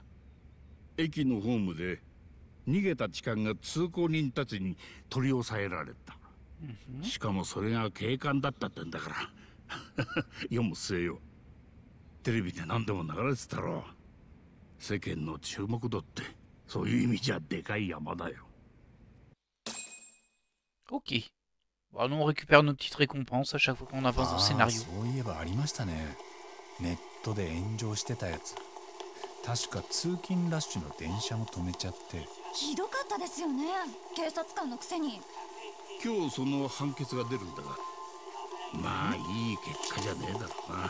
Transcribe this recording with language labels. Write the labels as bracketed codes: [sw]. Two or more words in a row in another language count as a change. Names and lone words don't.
[ja] 駅のホームで逃げた痴漢が通行人たちに取り押さえられた。しかもそれが警官だったってんだから世も末よ。テレビで何でも流れてたろ。世間の注目度ってそういう意味じゃでかい山だよ。 [fr] Ok. Bon, nous on récupère nos petites récompenses à chaque fois qu'on avance dans le scénario. [ja] そういえばありましたね。ネットで炎上してたやつ。確か通勤ラッシュの電車も止めちゃって。ひどかったですよね。警察官のくせに。今日その判決が出るんだが、まあいい結果じゃねえだろうな。